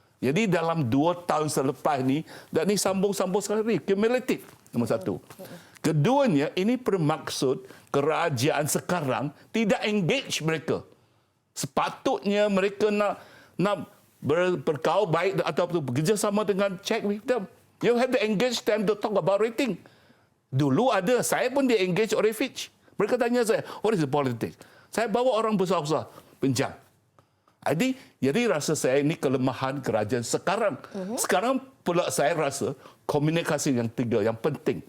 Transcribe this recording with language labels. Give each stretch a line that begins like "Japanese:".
Malay: Jadi dalam 2 tahun selepas ini, dan ini sambung-sambung sekali, cumulative, nombor satu. Keduanya, ini bermaksud kerajaan sekarang tidak engage mereka. Sepatutnya mereka nak berkawan baik atau bekerjasama dengan
English: check with them. You have to engage them to talk about rating.
Malay: Dulu ada, saya pun di engage oleh Fitch. Mereka tanya saya,
English: what is the politics?
Malay: Saya bawa orang besar-besar, pinjam. Jadi rasa saya ini kelemahan kerajaan sekarang. Sekarang pula saya rasa komunikasi yang tiga yang penting.